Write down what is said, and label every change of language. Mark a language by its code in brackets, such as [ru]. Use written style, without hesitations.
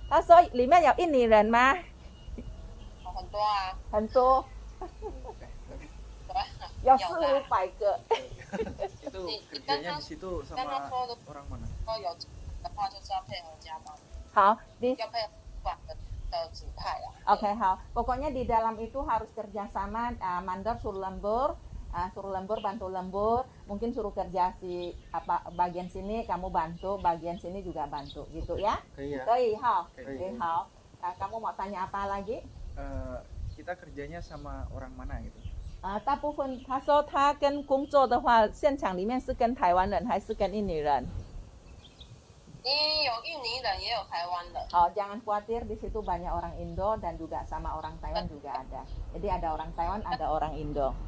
[zh] 他说里面有印尼人吗？很多啊。很多，有400-500个。 [id] Itu kerjanya di situ sama orang mana? [zh] 说有的话就是要配合加班，好，di 要配合管的指派啊。 [id] Oke, pokoknya di dalam itu harus kerjasama, mandor suruh lembur, bantu lembur, mungkin suruh kerja si apa bagian sini kamu bantu, bagian sini juga bantu, gitu ya? [zh] 可以啊。好， [id] kamu mau tanya apa lagi? Kita kerjanya sama orang mana gitu? [zh] 大部分他说他跟工作的话，现场里面是跟台湾人还是跟印尼人？你有印尼人，也有台湾人。 [id] Oh, jangan khawatir, di situ banyak orang Indo dan juga sama orang Taiwan juga ada. Jadi ada orang Taiwan, ada orang Indo.